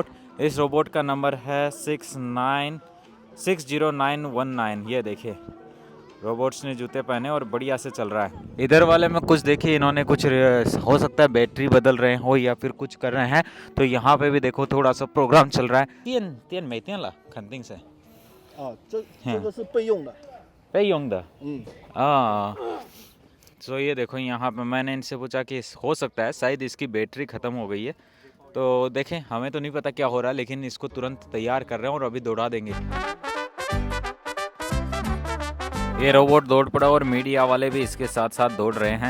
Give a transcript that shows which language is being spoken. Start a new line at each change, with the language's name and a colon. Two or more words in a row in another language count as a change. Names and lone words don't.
Hindi: इस रोबोट का नंबर है 60919। ये देखिए रोबोट्स ने जूते पहने और बढ़िया से चल रहा है। इधर वाले में कुछ देखिए, इन्होंने कुछ हो सकता है बैटरी बदल रहे हो या फिर कुछ कर रहे हैं। तो यहाँ पे भी देखो थोड़ा सा प्रोग्राम चल रहा है।
Chinese: 电没电了，肯定是。啊，这个是备用的。备用的。嗯。
Hindi: तो ये देखो यहाँ पे मैंने इनसे पूछा कि हो सकता है शायद इसकी बैटरी ख़त्म हो गई है। तो देखें, हमें तो नहीं पता क्या हो रहा है, लेकिन इसको तुरंत तैयार कर रहे हैं और अभी दौड़ा देंगे। ये रोबोट दौड़ पड़ा और मीडिया वाले भी इसके साथ साथ दौड़ रहे हैं।